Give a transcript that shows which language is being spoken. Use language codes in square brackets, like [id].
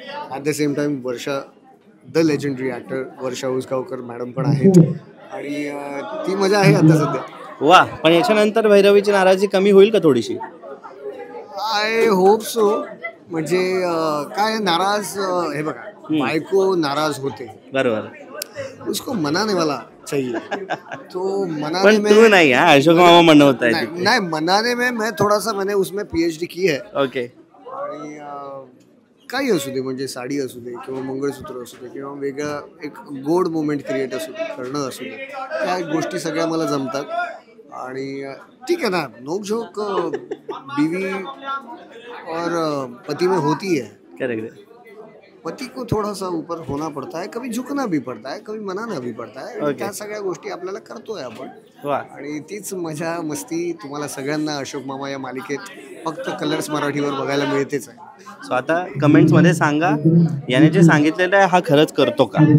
[en] at the same time [mr] Varsha [en] the legendary actor [mr] Varsha Usgaonkar madam पण आहेत आणि ती मजा आहे आता सध्या. वा, पण याच्यानंतर भैरवीची नाराजी कमी होईल का थोडीशी? [en] I hope so. [mr] म्हणजे काय नाराज, हे बघा बायको नाराज होते बरोबर, [hi] उसको मनाने वाला चाहिए तो मनाने [mr] पण [hi] में [mr] तू नाही. अशोक मामा मनवताय [hi] नहीं मनाने में मैं थोड़ा सा मैंने उसमें PhD की है. [en] Okay. [mr] आणि काही असू दे म्हणजे साडी असू दे किंवा मंगळसूत्र असू दे किंवा वेगळा एक गोड मोमेंट क्रिएट करणं असू दे, त्या गोष्टी सगळ्या मला जमतात आणि [hi] ठीक है ना. नोक झोक बीवी और पति में होती है. [en] Correct. [hi] पति को थोड़ा सा ऊपर होना पड़ता है, कभी झुकना भी पड़ता है, कभी मनाना भी पड़ता है. [mr] त्या सगळ्या गोष्टी आपल्याला करतोय आपण आणि तीच मजा मस्ती तुम्हाला सगळ्यांना अशोक मामा या मालिकेत फक्त कलर्स मराठीवर बघायला मिळतेच आहे. सो आता कमेंट्समध्ये सांगा याने जे सांगितलेलं आहे हा खरंच करतो का.